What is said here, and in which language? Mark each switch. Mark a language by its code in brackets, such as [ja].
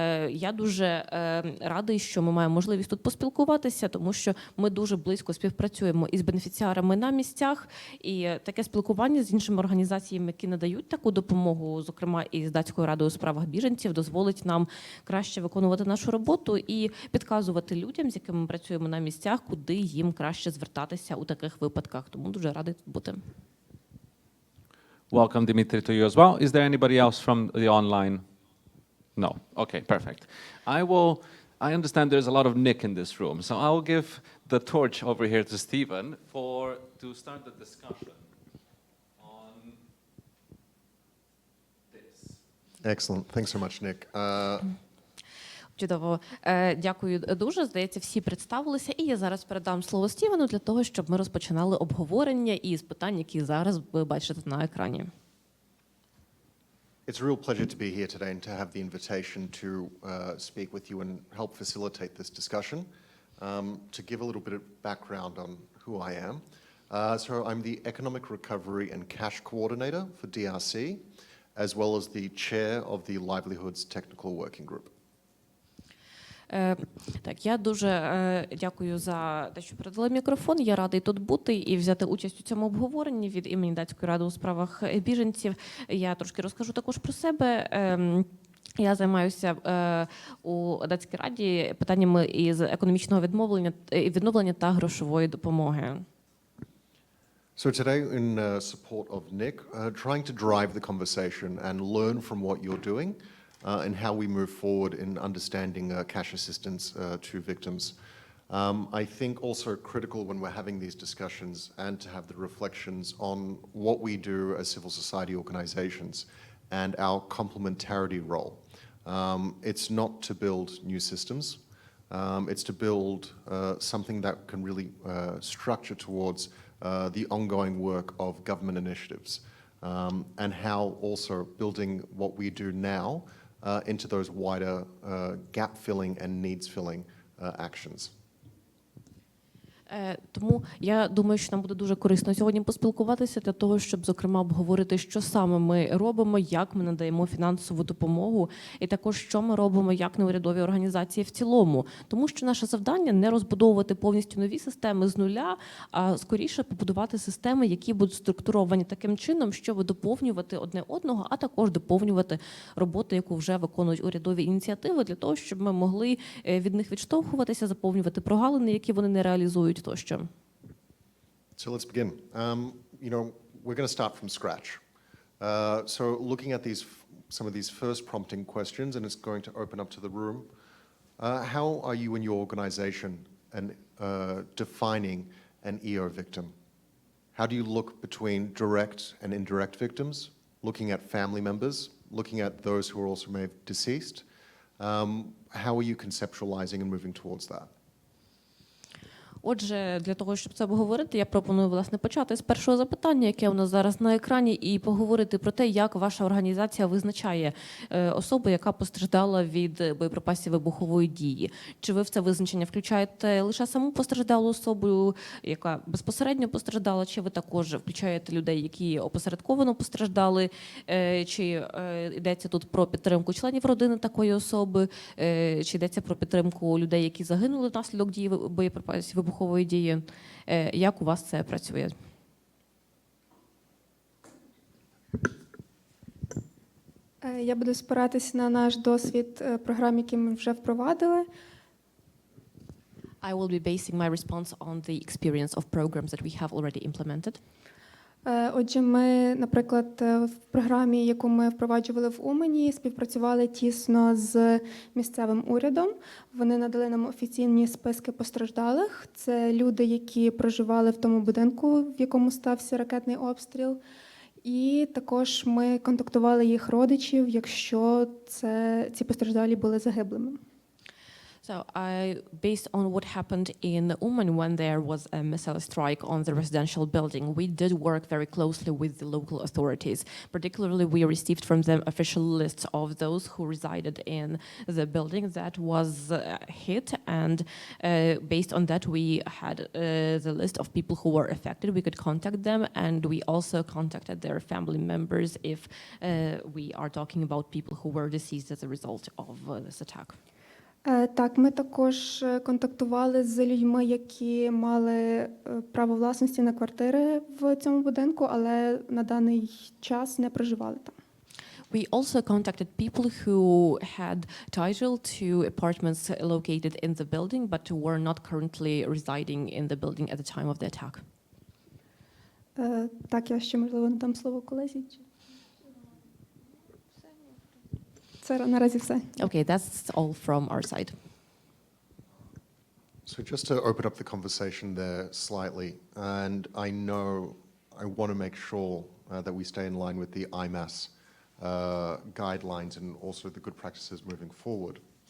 [uk] Я дуже радий, що ми маємо можливість тут поспілкуватися, тому що ми дуже близько співпрацюємо із бенефіціарами на місцях, і таке спілкування з іншими організаціями, які надають таку допомогу, зокрема і з Датською радою у справах біженців, дозволить нам краще виконувати нашу роботу і підказувати людям, з якими ми працюємо на місцях, куди їм краще звертатися у таких випадках. Тому дуже радий тут бути. [en] Welcome, Dimitri, to you as well. Is there anybody else from the online? No. Okay, perfect. I understand there's a lot of Nick in this room, so I'll give the torch over here to Stephen to start the discussion on this. Excellent. Thanks so much, Nick. [uk] Чудово. Дякую дуже. Здається, всі представилися. І я зараз передам слово Стівену для того, щоб ми розпочинали обговорення із питань, які зараз ви бачите на екрані. [en] It's a real pleasure to be here today and to have the invitation to speak with you and help facilitate this discussion. To give a little bit of background on who I am. So I'm the Economic Recovery and Cash Coordinator for DRC, as well as the Chair of the Livelihoods Technical Working Group. [uk] Так, я дуже дякую за те, що передали мікрофон. Я радий тут бути і взяти участь у цьому обговоренні від імені Датської ради у справах біженців. Я трошки розкажу також про себе. Я займаюся у Датській раді питаннями із економічного відновлення та грошової допомоги. [en] So today, in support of Nick, trying to drive the conversation and learn from what you're doing and how we move forward in understanding cash assistance to victims. I think also critical when we're having these discussions and to have the reflections on what we do as civil society organizations and our complementarity role. It's not to build new systems. It's to build something that can really structure towards the ongoing work of government initiatives and how also building what we do now into those wider gap-filling and needs-filling actions. [uk] Тому я думаю, що нам буде дуже корисно сьогодні поспілкуватися для того, щоб, зокрема, обговорити, що саме ми робимо, як ми надаємо фінансову допомогу, і також, що ми робимо як неурядові організації в цілому. Тому що наше завдання – не розбудовувати повністю нові системи з нуля, а скоріше побудувати системи, які будуть структуровані таким чином, щоб доповнювати одне одного, а також доповнювати роботу, яку вже виконують урядові ініціативи, для того, щоб ми могли від них відштовхуватися, заповнювати прогалини, які вони не реалізують. [en] So let's begin. You know, we're going to start from scratch. So looking at some of these first prompting questions, and it's going to open up to the room How are you in your organization and defining an EO victim? How do you look between direct and indirect victims, looking at family members, looking at those who are also may have deceased? How are you conceptualizing and moving towards that? [uk] Отже, для того, щоб це обговорити, я пропоную, власне, почати з першого запитання, яке у нас зараз на екрані, і поговорити про те, як ваша організація визначає особу, яка постраждала від боєприпасів вибухової дії. Чи ви в це визначення включаєте лише саму постраждалу особу, яка безпосередньо постраждала, чи ви також включаєте людей, які опосередковано постраждали, чи йдеться тут про підтримку членів родини такої особи, чи йдеться про підтримку людей, які загинули внаслідок дії боєприпасів вибухової дії. Як у вас це працює? Я буду спиратись на наш досвід програм, які ми вже впровадили. [en] I will be basing my response on the experience of programs that we have already implemented. [uk] Отже, ми, наприклад, в програмі, яку ми впроваджували в Умані, співпрацювали тісно з місцевим урядом. Вони надали нам офіційні списки постраждалих. Це люди, які проживали в тому будинку, в якому стався ракетний обстріл. І також ми контактували їх родичів, якщо ці постраждалі були загиблими. [en] So, based on what happened in Uman when there was a missile strike on the residential building, we did work very closely with the local authorities. Particularly, we received from them official lists of those who resided in the building that was hit, and based on that, we had the list of people who were affected. We could contact them, and we also contacted their family members if we are talking about people who were deceased as a result of this attack. [uk] Так, ми також контактували з людьми, які мали право власності на квартири в цьому будинку, але на даний час не проживали там. [en] We also contacted people who had title to apartments located in the building, but were not currently residing in the building at the time of the attack. [uk] Так, я ще, можливо, надам слово колезі. Це наразі все. [en] Okay, that's all from our side. So just to open up the conversation there slightly, and I know I want to make sure that we stay in line with the IMAS guidelines and also the good practices moving forward.